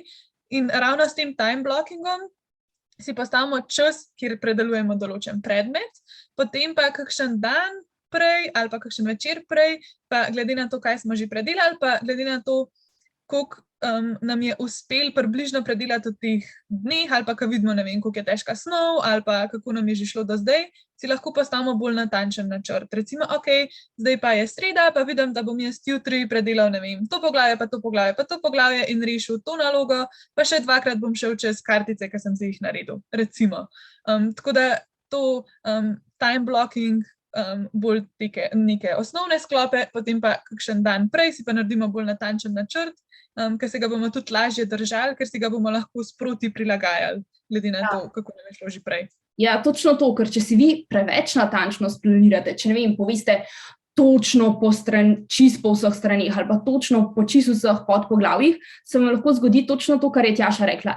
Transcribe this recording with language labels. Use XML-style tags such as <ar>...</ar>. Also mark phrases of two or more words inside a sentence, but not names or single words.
<sl>In ravno s tem</sl> <en>time blockingom</en> <sl>si postavimo čas, kjer predelujemo določen predmet, potem pa kakšen dan prej ali pa kakšen večer prej, pa glede na to, kaj smo že predelali, pa glede na to, koliko nam je uspelo približno predelati v teh dneh, ali pa ko vidimo, ne vem, koliko je težka snov, ali pa kako nam je že šlo do zdaj, si lahko postavimo bolj natančen načrt. Recimo, zdaj pa je sreda, pa vidim, da bom jaz jutri predelal, ne vem, to poglavje, pa to poglavje, pa to poglavje in rešil to nalogo, pa še 2-krat bom šel čez kartice, ki sem si jih naredil, recimo. Tako da to</sl> <en>time blocking</en> <sl>bolj neke osnovne sklope, potem pa kakšen dan prej si pa naredimo bolj natančen načrt, ker se ga bomo tudi lažje držali, ker si ga bomo lahko sproti prilagajali, glede na to, kako nam je šlo že prej. Ja, točno to, ker če si vi preveč natančno splanirate, če ne vem, poveste točno čist po vseh straneh ali pa točno po čist vseh podpoglavjih, se vam lahko zgodi točno to, kar je Tjaša rekla.</sl>